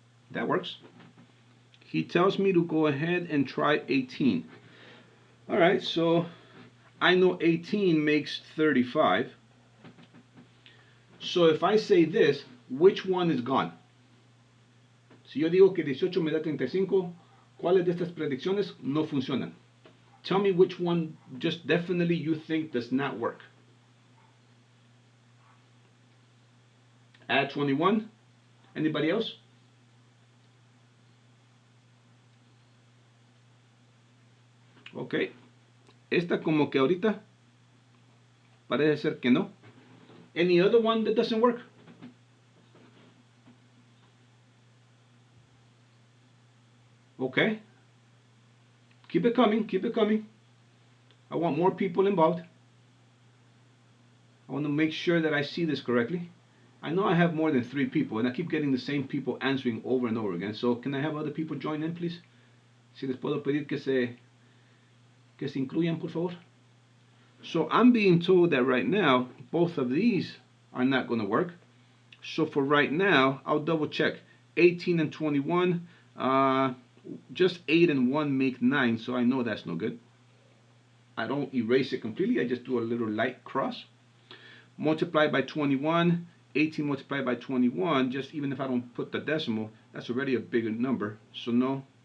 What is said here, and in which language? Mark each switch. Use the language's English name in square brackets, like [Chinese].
[English] That works. He tells me to go ahead and try 18. All right, so I know 18 makes 35. So if I say this, which one is gone? [Spanish] Si yo digo que 18 me da 35, ¿cuáles de estas predicciones no funcionan? [English] Tell me which one just definitely you think does not work. Add 21. Anybody else? Ok. [Spanish] Esta como que ahorita parece ser que no. [English] Any other one that doesn't work? Okay. Keep it coming, keep it coming. I want more people involved. I want to make sure that I see this correctly. I know I have more than 3 people, and I keep getting the same people answering over and over again. So can I have other people join in, please? [Spanish] Si les puedo pedir que se incluyan, por favor. [English] So I'm being told that right now, both of these are not going to work. So for right now, I'll double check. 18 and 21, just 8 and 1 make 9, so I know that's no good. I don't erase it completely, I just do a little light cross. Multiply by 21, 18 multiplied by 21, just even if I don't put the decimal, that's already a bigger number, so no.